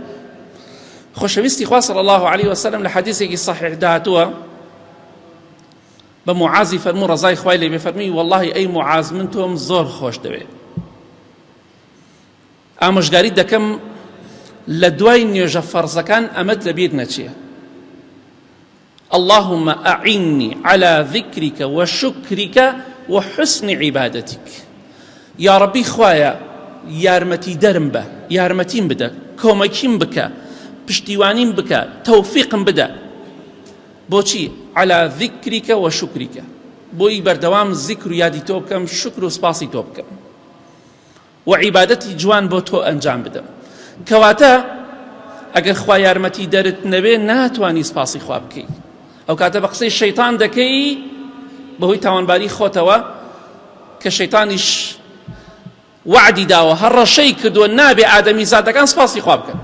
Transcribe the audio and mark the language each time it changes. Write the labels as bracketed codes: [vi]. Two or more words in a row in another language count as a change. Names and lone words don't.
[ckb] خۆشەویستی خوا [ar] صلی الله عليه وسلم [ckb] لە حەدیثێکی صحیح داهاتووە بە معازی فەرموو ڕەزای خوای لێ بێ، فەرمی واللهی ئەی معاز من تۆم زۆر خۆش دەوێ، ئامۆژگاریت دەکەم لە دوای نوێژە فەرزەکان ئەمەت لەبیر نەچێ. [ar] اللهم أعني على ذكرك وشكرك وحسن عبادتك. يا ربي [ckb] خوايا یارمەتی دەرم بە، یارمەتیم بدە، کۆمەکیم بکە، پشتیوانیم بکە، تەوفیقم بدە. بۆچی؟ [ar] على ذكرك وشكرك، [ckb] بۆی بەردەوام ذیکر و یادی تۆ بکەم، شکر و سپاسی تۆ بکەم و عیبادەتی جوان بۆ تۆ ئەنجام بدەم. کەواتە ئەگەر خوا یارمەتی دەرت نەبێ ناتوانی سپاسی خوا بکەی، ئەو کاتە بە قسەی شەیتان دەکەی بەهۆی تاوانباری خۆتەوە، کە شەیتانیش وعدی داوە هەر ڕەشەی کردووە نابێ ئادەمی زادەکان سپاسی خوا بکەن.